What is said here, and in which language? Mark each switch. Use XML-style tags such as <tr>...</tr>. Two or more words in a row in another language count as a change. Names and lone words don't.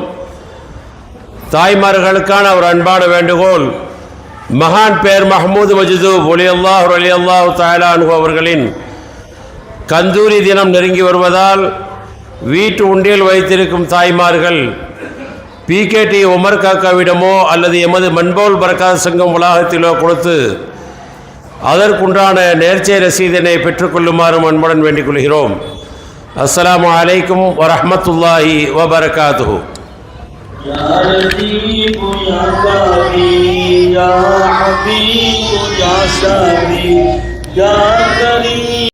<ta>தாய்மார்களுக்கான ஒரு அன்பான வேண்டுகோள், மகான் பேர் மஹ்மூத் மஜ்தூப்</ta> <ar>ولي الله تعالى عنه</ar> <ta>அவர்களின் கந்தூரி தினம் நெருங்கி வருவதால் வீட்டு உண்டியல் வைத்திருக்கும் தாய்மார்கள் பிகேடி உமர் காக்காவிடமோ அல்லது எமது மன்போல் பரக்காத் சங்கம் வளாகத்திலோ கொடுத்து அதற்குண்டான நேர்ச்சை ரசீதினை பெற்றுக்கொள்ளுமாறும் அன்புடன் வேண்டிக் கொள்கிறோம்.</ta> <ar>السلام عليكم ورحمة الله وبركاته. يا لطيف يا خبير يا حبيب يا سبيل يا كريم</ar>